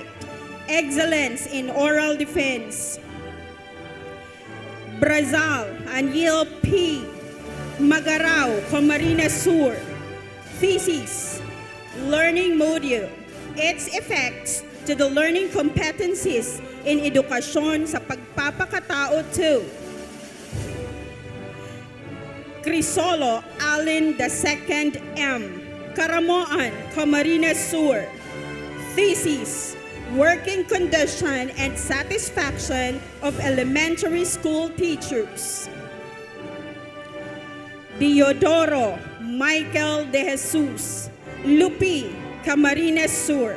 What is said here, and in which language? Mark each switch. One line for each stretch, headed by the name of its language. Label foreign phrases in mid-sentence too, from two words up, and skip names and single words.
English: Excellence in Oral Defense. Brazal, Aniel P. Magarao, Camarines Sur. Thesis, Learning Module, its effects to the learning competencies in
Filipino: edukasyon sa pagpapakatao
English: 2. Crisolo Allen II M. Caramoan, Camarines Sur. Thesis, Working Condition and Satisfaction of Elementary School Teachers. Diodoro Michael de Jesus, Lupi, Camarines Sur.